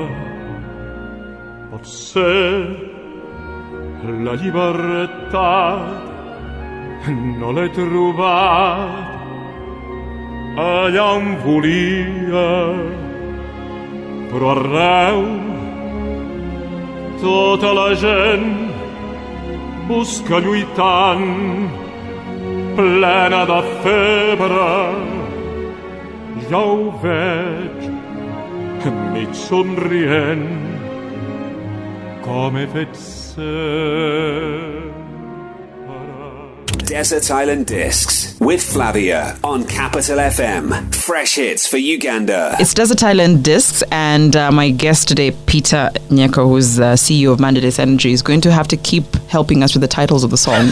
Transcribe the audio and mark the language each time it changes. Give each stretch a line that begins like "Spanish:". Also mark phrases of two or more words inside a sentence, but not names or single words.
Catalan: Pot ser la llibertat no l'he trobat allà on volia, però arreu tota la gent busca lluitant, plena de febre. Ja ho veig, mig somrient, com he fet sempre.
English: Desert Island Discs with Flavia on Capital FM. Fresh hits for Uganda. It's Desert Island Discs, and my guest today, Peter Nyeko, who's the CEO of Mandulis Energy, is going to have to keep helping us with the titles of the songs.